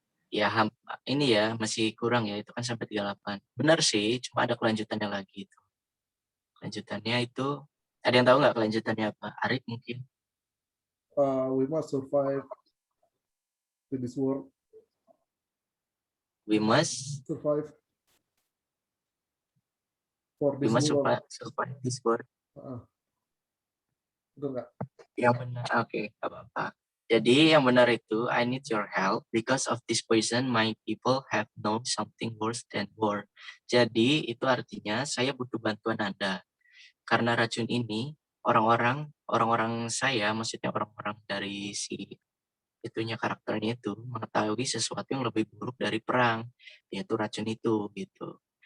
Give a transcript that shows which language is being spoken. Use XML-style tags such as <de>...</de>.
<id>Ya, ini ya masih kurang ya, itu kan sampai 38. Benar sih, cuma ada kelanjutannya lagi itu. Kelanjutannya itu, ada yang tahu nggak kelanjutannya apa? Arif mungkin.</id> <en>We must survive to this world. We must Survive for this world. survive this world.</en> <id>Betul nggak? Yang benar, oke, nggak apa-apa. Jadi yang benar itu,</id> <en>I need your help because of this poison, my people have known something worse than war.</en> <id>Jadi itu artinya saya butuh bantuan Anda. Karena racun ini, orang-orang saya, maksudnya orang-orang dari si itunya karakternya itu mengetahui sesuatu yang lebih buruk dari perang, yaitu racun itu gitu.</id>